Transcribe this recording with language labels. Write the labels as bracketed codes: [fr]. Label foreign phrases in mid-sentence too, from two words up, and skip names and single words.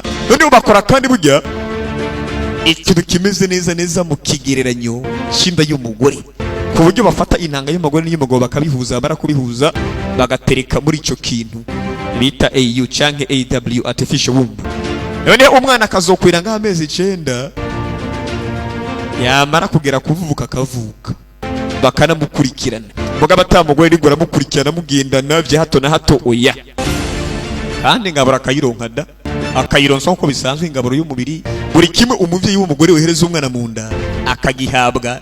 [rn] Noneho bakora kandi burya ikintu kimeze neza neza mu kigereranyo cy'inda y'umugore, ku buryo bafata intanga y'umugore n'iy'umugabo bakabihuza, barakubihuza bagatereka muri ico kintu bita AU canke AW [en] artificial womb. [rn] Noneho umwana akazokwira nk'amezi 9 yamara kugera kuvuka akavuka bakanamukurikirana, mugabo atamugore rigora mukurikirana mugendana bya hato na hato. Oya, kandi ngabura akayironka da akayironsa uko bisanzwe ingaburo y'umubiri buri kimwe umuvyeyi w'umugore wehereza umwana mu nda akagihabwa.